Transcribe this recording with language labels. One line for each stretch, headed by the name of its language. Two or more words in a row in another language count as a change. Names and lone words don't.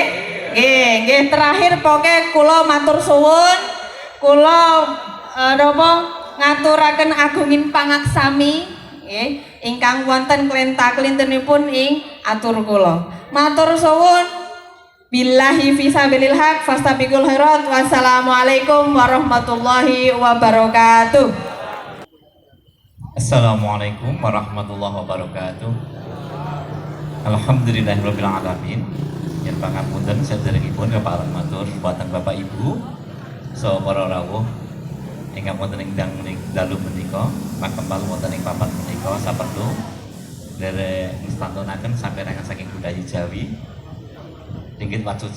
Javanese: Nggih, terakhir pokoke kula matur suwun, kula napa ngaturaken agunging pangaksami nggih ingkang wonten klenta-klintenipun ing atur kula. Matur suwun.
Arabic: بالله في سبيل الحق فاستبقوا الخيرات. والسلام عليكم ورحمة الله وبركاته. السلام عليكم ورحمة الله وبركاته. الحمد لله رب العالمين.
Javanese: Yen pangapunten sedherekipun kepareng matur dumateng Bapak Ibu saha para rawuh ingkang wonten ing dalu menika, makembal wonten ing papan menika saperlu derek ngestantunaken sampeyan saking budaya Jawi dinggit wacucan.